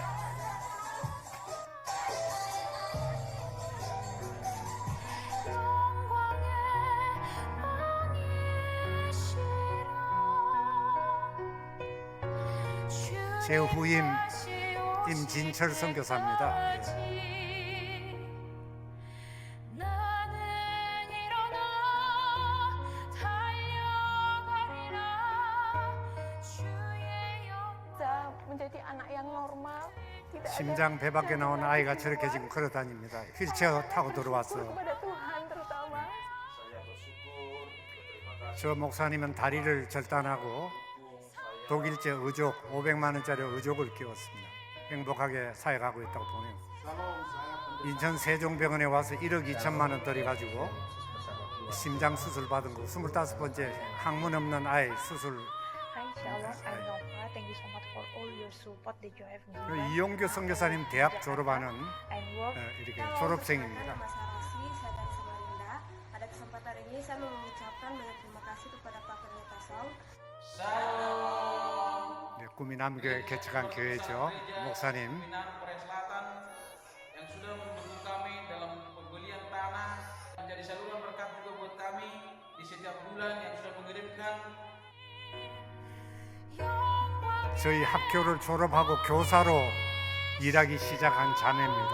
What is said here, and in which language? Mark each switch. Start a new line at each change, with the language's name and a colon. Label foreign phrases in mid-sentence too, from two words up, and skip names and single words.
Korean: 제 후임 임진철 선교사입니다. 예. 나는 일어나 달려가리라 주의 영광
Indonesian: menjadi anak yang normal, tidak ada
Korean: 심장 배 밖에 나온 아이가 저렇게 지금 걸어다닙니다. 휠체어 타고 들어왔어요.
Indonesian: kepada Tuhan terutama.
Korean: 저 목사님은 다리를 절단하고 독일제 의족 500만 원짜리 의족을 끼웠습니다. 행복하게 사역하고 있다고 보네요. 인천 세종병원에 와서 1억 2천만 원 들여가지고 심장 수술 받은 거 25번째 항문 없는 아이 수술.
English: Hi, Shalom. I'm Nova. Thank you so much for all your support that you have
Korean: 그
English: given.
Korean: 이용규 선교사님 대학 졸업하는
English: And work
Korean: 이렇게 졸업생입니다.
Indonesian: Mas Harasi, saya dari Samarinda. Pada kesempatan ini saya mau mengucapkan banyak terima kasih kepada Pak Pendeta Sol.
Korean: 네, 구미남교회 개척한 교회죠. 목사님.
Indonesian: Seminar Korea Selatan yang sudah mendukung kami dalam pembelian tanah menjadi saluran berkat juga buat kami di setiap bulan yang sudah mengirimkan
Korean: 저희 학교를 졸업하고 교사로 일하기 시작한 자매입니다.